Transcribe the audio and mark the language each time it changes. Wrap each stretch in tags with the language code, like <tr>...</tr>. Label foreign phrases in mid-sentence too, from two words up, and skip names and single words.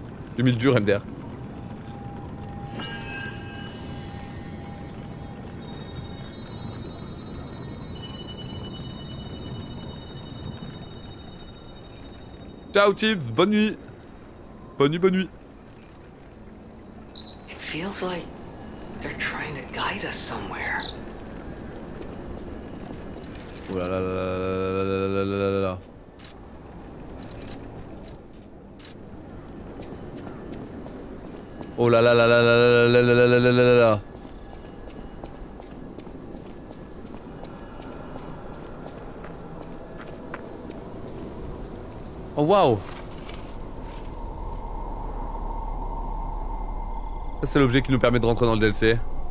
<fr>2000 dur, MDR. Ciao, Tib. Bonne nuit. Bonne nuit, bonne nuit.</fr> <en>It feels like they're trying to guide us somewhere.</en> <fr>Oh là là là là là là là là. Oh là là là là là là là là là là là là. Oh waouh. Ça c'est l'objet qui nous permet de rentrer dans le DLC.</fr>